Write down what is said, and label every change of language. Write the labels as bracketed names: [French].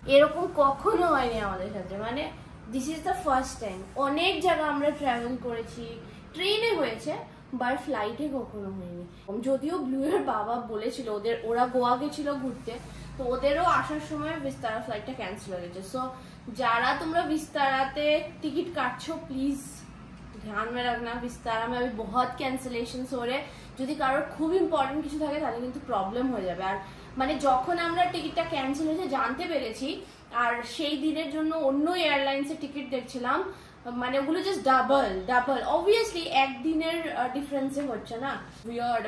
[Bangla] এরকম কখনো হয়নি আমাদের সাথে, মানে this is the first time. অনেক জায়গা আমরা ট্রাভেল করেছি, ট্রেনে হয়েছে, বাট ফ্লাইটে কখনো হয়নি। যদিও ব্লু এর বাবা বলেছিল ওরা গোয়া গেছিল ঘুরতে, তো ওদেরও আসার সময় বিস্তারা ফ্লাইটটা ক্যান্সেল হয়ে গেছে। সো যারা তোমরা বিস্তারাতে টিকিট কাটছো, প্লিজ [Hindi] ध्यान में रखना, विस्तारा में अभी बहुत कैंसिलेशन हो रहे। [Bangla] যদি কারোর খুব ইম্পর্টেন্ট কিছু থাকে তাহলে কিন্তু প্রবলেম হয়ে যাবে। আর মানে যখন আমরা টিকিটটা ক্যান্সেল হয়েছে জানতে পেরেছি, আর সেই দিনের জন্য অন্য এয়ারলাইন্সের টিকিট দেখছিলাম, মানে ওগুলো জাস্ট ডাবল অবভিয়াসলি একদিনের ডিফারেন্সে হচ্ছে না, উইয়ার্ড।